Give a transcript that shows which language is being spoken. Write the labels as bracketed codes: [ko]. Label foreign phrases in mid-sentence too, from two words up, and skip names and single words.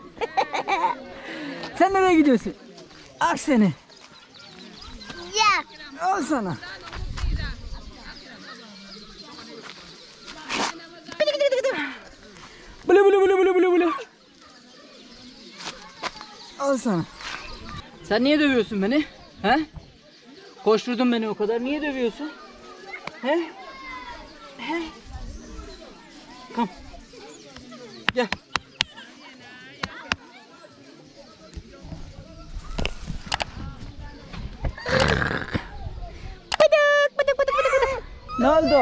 [tr] Sen nereye gidiyorsun? Ak seni. Ya. Al sana. Bule. Al sana. Sen niye dövüyorsun beni? He? Koşturdun beni o kadar. Niye dövüyorsun? He? Kom. Gel. Ne oldu?